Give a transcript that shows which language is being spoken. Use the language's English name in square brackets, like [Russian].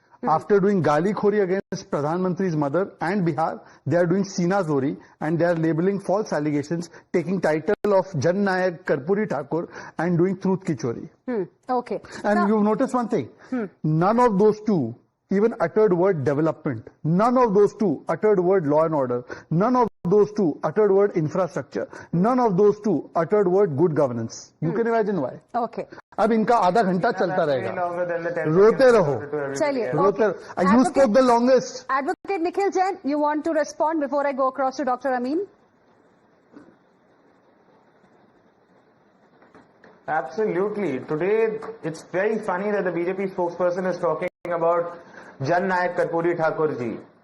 [English] After doing [Hindi] gali khori [English] against Pradhan Mantri's mother and Bihar, they are doing [Hindi] Sina Zori, [English] and they are labeling false allegations, taking title of Jan Nayak Karpuri Thakur and doing truth ki chori. Okay. And you've noticed one thing, none of those two even uttered word development. None of those two uttered word law and order. None of those two uttered word infrastructure. None of those two uttered word good governance. You can imagine why. Okay. [Hindi] अब इनका आधा घंटा चलता रहेगा, रोते रहो, चलिए, रोते रहो. [English] You spoke the longest. Advocate Nikhil Jain, you want to respond before I go across to Dr. Amin? Absolutely. Today, it's very funny that the BJP spokesperson is talking about Jan Nayak Karpuri Thakur ji.